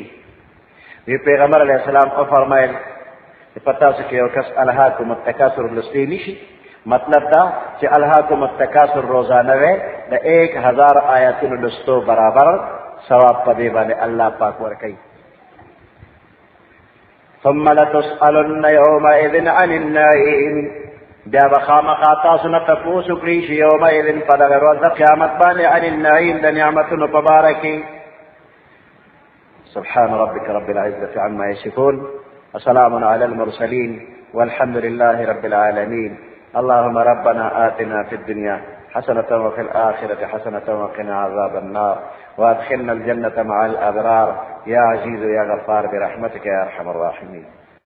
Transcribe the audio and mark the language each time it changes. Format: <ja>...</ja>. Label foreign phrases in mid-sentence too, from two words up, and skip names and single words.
<ps>وی پیغمبر</ps> <ar>علیہ السلام</ar> <ps>فرمایل چې پتاسو کې یو کس الهاکم التکاثر لوستی نشي، مطلب دا چې الهاکم التکاثر روزانه وي د 1000 آیاتونو لوستو برابر ثواب په دې باندې الله پاک ورکوي.</ps> <ar>ثم لتسألن يومئذ عن النعيم.</ar> <ps>بیا به خامخا تاسو نه تپوس وکړي شي یومئذ په دغه ورځ د قیامت باندې</ps> <ar>عن النعيم</ar> <ps>د نعمتونو په باره کې.</ps> <ar>سبحان ربك رب العزة عما يصفون وسلام على المرسلين والحمد لله رب العالمين. اللهم ربنا آتنا في الدنيا حسنة وفي الآخرة حسنة وقنا عذاب النار وأدخلنا الجنة مع الأبرار يا عزيز يا غفار برحمتك يا أرحم الراحمين.</ar>